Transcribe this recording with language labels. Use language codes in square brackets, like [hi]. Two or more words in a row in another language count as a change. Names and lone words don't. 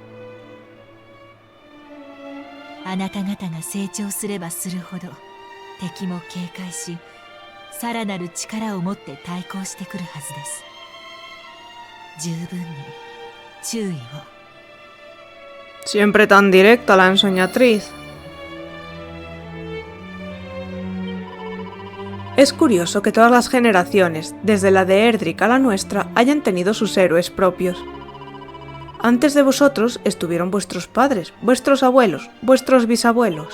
[ja] あなた方が成長すればするほど敵も警戒し、さらなる力を持って対抗してくるはずです。十分に注意を。 [es] Siempre tan directa la ensoñatriz. Es curioso que todas las generaciones, desde la de Erdrick a la nuestra, hayan tenido sus héroes propios. Antes de vosotros estuvieron vuestros padres, vuestros abuelos, vuestros bisabuelos.